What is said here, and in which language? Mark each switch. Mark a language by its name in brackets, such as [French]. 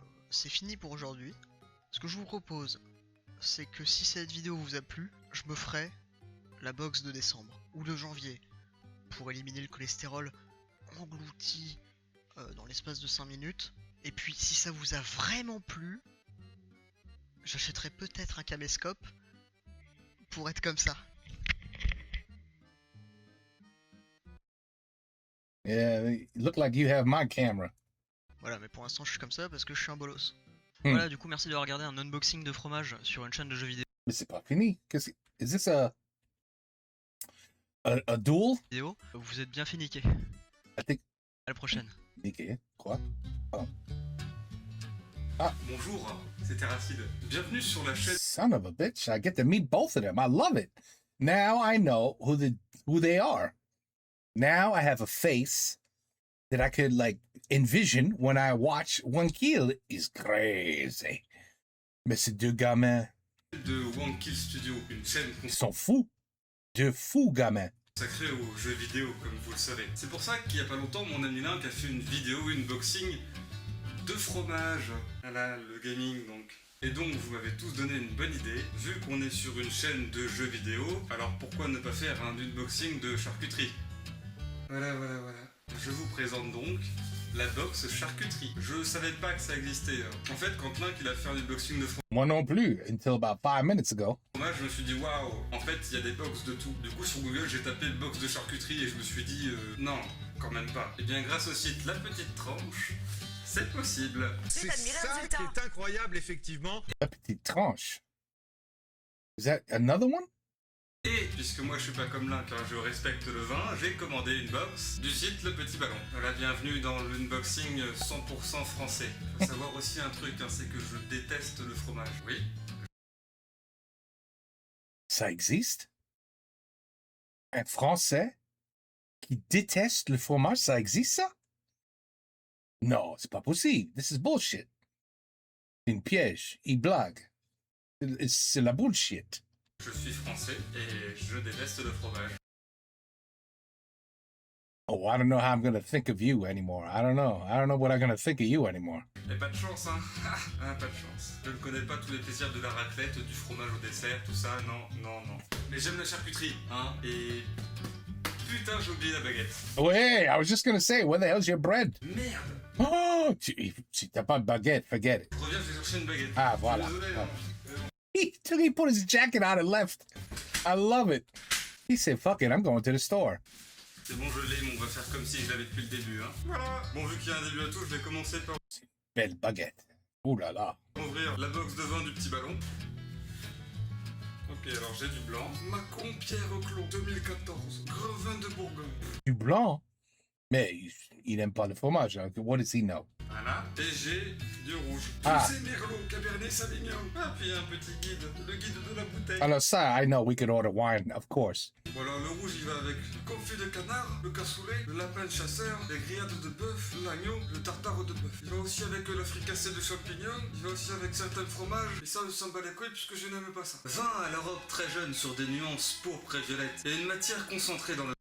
[French] C'est fini pour aujourd'hui. Ce que je vous propose, c'est que si cette vidéo vous a plu, je me ferai la box de décembre ou de janvier pour éliminer le cholestérol englouti dans l'espace de 5 minutes. Et puis si ça vous a vraiment plu, j'achèterai peut-être un caméscope pour être comme ça. [English] Yeah, you look like you have my camera. [French] Voilà, mais pour l'instant je suis comme ça parce que je suis un bolos. Hmm. Voilà, du coup merci d'avoir regardé un unboxing de fromage sur une chaîne de jeux vidéo. Mais c'est pas fini. [English] Is this a duel? [French] Vous êtes bien fait niquer. [English] I think. [French] À la prochaine. Niqué. Quoi? Bonjour, c'est Terracide. Bienvenue sur la chaîne. [English] Son of a bitch! I get to meet both of them. I love it. Now I know who they are. Now I have a face that I could like envision when I watch One Kill is crazy. [French] Mais ces deux gamins, De One Kill Studio, une chaîne ils sont fous. De fous gamins. consacrée aux jeux vidéo, comme vous le savez. C'est pour ça qu'il y a pas longtemps, mon ami Link a fait une vidéo, une unboxing de fromage. Voilà, le gaming donc. Et donc, vous m'avez tous donné une bonne idée. Vu qu'on est sur une chaîne de jeux vidéo, alors pourquoi ne pas faire un unboxing de charcuterie? Voilà. Je vous présente donc la box charcuterie. Je savais pas que ça existait. En fait, quand Link il a fait un unboxing de Moi non plus, [English] until about 5 minutes ago. [French] fromage, je me suis dit waouh, en fait il y a des box de tout. Du coup sur Google j'ai tapé box de charcuterie et je me suis dit non, quand même pas. Et bien grâce au site La Petite Tranche, c'est possible. C'est ça qui est incroyable, effectivement. [English] La petite tranche. Is that another one? [French] Et puisque moi je suis pas comme Link, je respecte le vin, j'ai commandé une box du site Le Petit Ballon. Voilà, bienvenue dans l'unboxing 100% français. Faut savoir aussi un truc, c'est que je déteste le fromage. Oui, Ça existe? Un Français qui déteste le fromage, ça existe ça? Non, c'est pas possible. [English] This is bullshit. [French] C'est une piège. Il blague. C'est la bullshit. je suis français et je déteste le fromage. [English] Oh, I don't know how I'm gonna think of you anymore. I don't know. I don't know what I'm gonna think of you anymore. [French] Et pas de chance, pas de chance. Je ne connais pas tous les plaisirs de la raclette, du fromage au dessert, tout ça, non. Mais j'aime la charcuterie, et... Putain, j'ai oublié la baguette. [English] Oh, hey, I was just gonna say, where the hell's your bread? [French] Merde. Oh, si t'as pas de baguette, [English] forget it. [French] Je reviens, je vais chercher une baguette. Ah, voilà. Désolé, Voilà. [English] He put his jacket on and left. I love it. He said, fuck it, I'm going to the store. [French] C'est bon, je l'ai, mais on va faire comme si je l'avais depuis le début, Voilà. Bon, vu qu'il y a un début à tout, je vais commencer par Belle baguette. Ouh là là. ouvrir la box de vin du petit ballon. Ok, alors j'ai du blanc. Macon Pierre Clos 2014. Gros vin de Bourgogne. Du blanc. Mais il n'aime pas le fromage. [English] Hein. What does he know? [French] Voilà. Et j'ai du rouge. Ah. C'est Merlot, Cabernet Sauvignon. Ah, puis un petit guide. Le guide de la bouteille. Alors ça, [English] I know we could order wine, of course. [French] Voilà, le rouge il va avec le confit de canard, le cassoulet, le lapin de chasseur, les grillades de bœuf, l'agneau, le tartare de bœuf. Il va aussi avec le fricassé de champignons, il va aussi avec certains fromages, et ça on s'en bat les couilles puisque je n'aime pas ça. Vin à la robe très jeune sur des nuances pourpres et violettes, et une matière concentrée dans le...